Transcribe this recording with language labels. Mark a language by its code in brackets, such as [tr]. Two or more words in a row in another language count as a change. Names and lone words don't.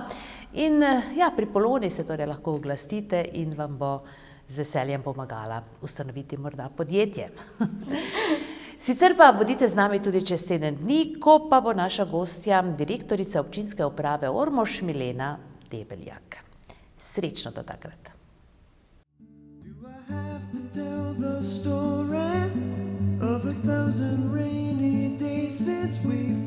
[sl] In ja, pri Poloni se torej lahko oglastite in vam bo z veseljem pomagala ustanoviti morda podjetje. Sicer pa bodite z nami tudi čez teden dni, ko pa bo naša gostja direktorica občinske uprave Ormož Milena Debeljak. Srečno do takrat. [en] Do I have to tell the story of 1,000 rainy days since we